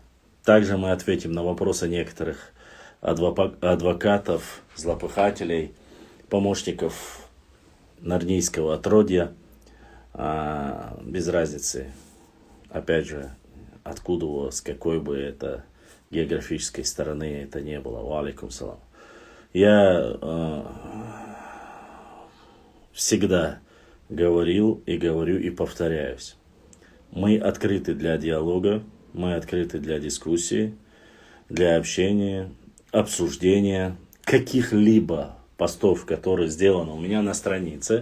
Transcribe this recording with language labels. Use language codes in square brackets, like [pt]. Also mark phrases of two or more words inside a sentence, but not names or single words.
[ru] Также мы ответим на вопросы некоторых адвокатов, злопыхателей, помощников нарнийского отродья, без разницы, опять же, откуда, с какой бы это географической стороны это не было. [ar] وعليكم السلام. [ru] Я всегда говорил и говорю и повторяюсь. Мы открыты для диалога, мы открыты для дискуссии, для общения, обсуждения каких-либо постов, которые сделаны у меня на странице.